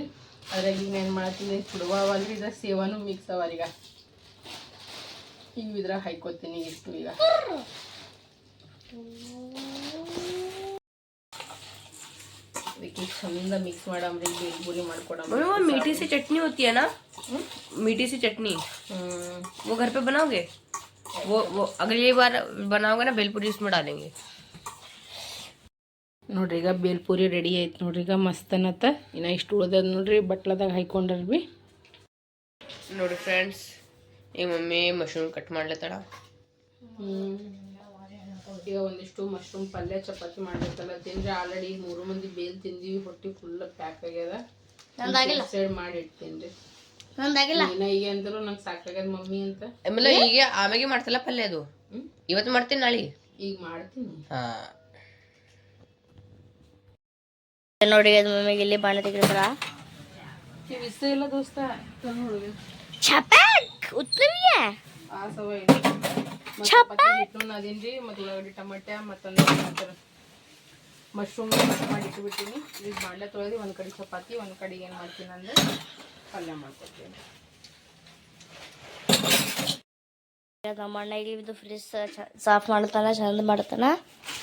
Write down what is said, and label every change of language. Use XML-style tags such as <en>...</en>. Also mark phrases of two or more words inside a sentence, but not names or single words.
<kn>ಅದ್ರಾಗ ಈಗ ಏನು ಮಾಡ್ತೀನಿ, ಚುಡುವ ಅವಲ್ರಿ, ಇದ್ರಾಗ ಸೇವಾನು ಮಿಕ್ಸ್ ಅವ ಈಗ. ಹಿಂಗೆ ಇದ್ರಾಗ ಹಾಕ್ಕೋತೀನಿ ಇಷ್ಟು ಈಗ. ಅದಕ್ಕೆ ಚಂದ ಮಿಕ್ಸ್ ಮಾಡಮ್ರಿ. ಬೇಲ್ಪುರಿ ಮಾಡ್ಕೊಡಮ್.</kn> <hi>वो मीठी सी चटनी होती है ना, मीठी सी चटनी, वो घर पे बनाओगे? वो अगली बार बनाओगे ना बेलपुरी, इसमें डालेंगे.</hi> <kn>ನೋಡ್ರಿ ಈಗ ಬೇಲ್ಪುರಿ ರೆಡಿ ಆಯ್ತು ನೋಡ್ರಿ. ಈಗ ಮಸ್ತ್ ಅನ್ನತ್ತ. ಇನ್ನು ಇಷ್ಟು ಉಳ್ದದ ನೋಡ್ರಿ, ಬಟ್ಲದಾಗ ಹಾಕೊಂಡ್ರಿ. ನೋಡಿ ಫ್ರೆಂಡ್ಸ್, ಈಗ ಮಮ್ಮಿ</kn> <en>mushroom cut</en> <kn>ಮಾಡ್ಲತ್ತಾಳ. ಈಗ ಒಂದಿಷ್ಟು ಮಶ್ರೂಮ್ ಪಲ್ಯ ಚಪಾತಿ ಮಾಡ್ಬೇಕಲ್ಲ ತಿಂದ್ರೆ. ಆಲ್ರೆಡಿ 3 ಮಂದಿ ಬೇಲ್ ತಿಂದೀವಿ, ಹೊಟ್ಟೆ</kn> <en>full pack</en> <kn>ಆಗ್ಯದ. ಸೈಡ್ ಮಾಡಿ ಇಡ್ತೀನಿ. ಈಗ ಅಂದ್ರು ನಂಗೆ ಸಾಕಾಗ್ಯದ ಮಮ್ಮಿ ಅಂತ. ಆಮೇಲೆ ಈಗ ಆಮೇಲೆ ಮಾಡ್ತಲ್ಲ ಪಲ್ಯ, ಅದು ಇವತ್ತು ಮಾಡ್ತೀನಿ, ನಾಳೆ ಈಗ ಮಾಡ್ತೀನಿ. ನೋಡಿ ಅದು ಮಮ್ಮಿಗೆ ಇಲ್ಲಿ ಬಾಣ ತೆಗಿದ್ರ ಇಷ್ಟ ಇಲ್ಲ ದೋಸ್ತ.</kn> <hi>छपक उतना भी है</hi> <kn>ಆ ಸವ ಇದೆ. ಚಪಾತಿ ಹಿಟ್ಟು ನಾದಿನ್ರಿ, ಮತ್ತು ಉಳ್ಳಾಗಡ್ಡಿ, ಟಮಾಟ್ಯ, ಮತ್ತೊಂದು</kn> <en>mushroom cut</en> <kn>ಮಾಡಿ ಇಟ್ಬಿಟ್ಟಿನಿ. ಈಗ ಬಾಣಲೆ ತೊಳೆದು ಒಂದು ಕಡೆ ಚಪಾತಿ, ಒಂದು ಕಡೆ ಏನು ಮಾಡ್ತೀನಿ ಅಂದ್ರೆ ಪಲ್ಯ ಮಾಡ್ಕೊತೀನಿ. ನಮ್ಮ ಅಣ್ಣ ಇಲ್ಲಿ ಫ್ರಿಜ್ ಸಾಫ್ ಮಾಡ್ತಾನ, ಚಂದ ಮಾಡ್ತಾನ.</kn>